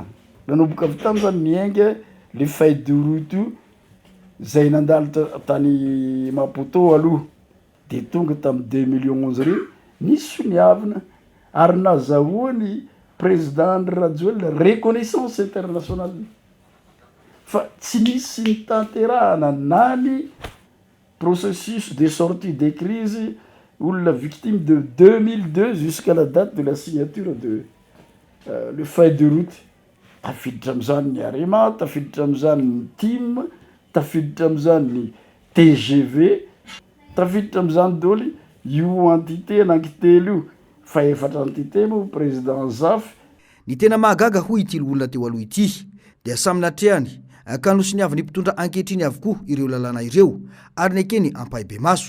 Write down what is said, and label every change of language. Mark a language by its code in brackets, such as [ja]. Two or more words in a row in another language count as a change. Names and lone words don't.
[mg] Nanomboka avy tamy zany miainga le [fr] feuille de route [mg] zay nandalo tany Maputo aloha, de tonga tamin'ny 2011 reo nisy niavina ary nazahoany président Andry Rajoelina [fr] reconnaissance internationale. [mg] Fa tsy nisy nitanterahana na ny [fr] processus de sortie des crises olona victime de 2002 jusqu'à la date de la signature de le feuille de route. [mg] Tafiditra amin'izany ny Arema, tafiditra amin'izany ny TIM, tafiditra amin'izany ny TGV, tafiditra amin'izany daholo io entité anankitelo io, fa efatra entité moa président Zaf. Ny tena mahagaga hoy ity olona teo aloha ity dia samy natrehany ka nosy niavy ny mpitondra ankehitriny avokoa ireo lalàna ireo ary nekeny ampahibe maso.